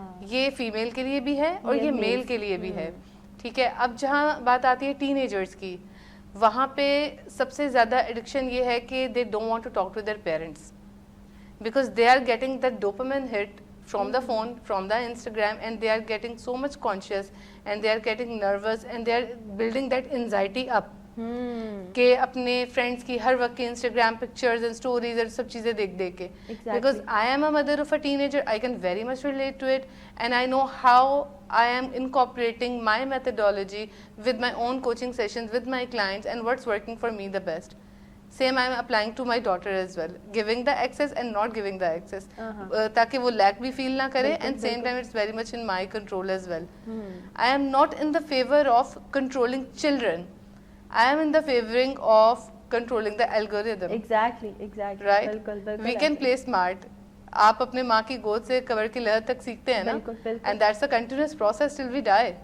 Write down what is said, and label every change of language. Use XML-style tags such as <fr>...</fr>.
<ur>یہ فیمیل کے لیے بھی ہے اور یہ میل کے لیے بھی ہے. ٹھیک ہے, اب جہاں بات آتی ہے ٹین ایجرس کی, وہاں پہ سب سے زیادہ ایڈکشن یہ ہے کہ</ur> <en>they don't want to talk to their parents because they are getting that dopamine hit from the phone, from the Instagram, and they are getting so much conscious and they are getting nervous and they are building that anxiety up</en> <ur>کہ اپنے friends کی ہر وقت کی Instagram pictures and stories اور سب چیزیں دیکھ دیکھ کے.</ur> <en>Because I am a mother of a teenager, I can very much relate to it and I know how I am incorporating my methodology with my own coaching sessions with my clients and what's working for me the best. Same I am applying to my daughter as well, giving the access and not giving the access</en> <ur>تاکہ وہ lack بھی feel نہ کرے</ur> <en>and same time it's very much in my control as well. I am not in the favor of controlling children. I am in the favoring of controlling the algorithm. Exactly. Right?</en> <ur>بالکل.</ur> <en>We can play smart.</en> <ur>آپ اپنے ماں کی گود سے قبر کی لہر تک سیکھتے ہیں نا,</ur> <en>and that's a continuous process till we die.</en>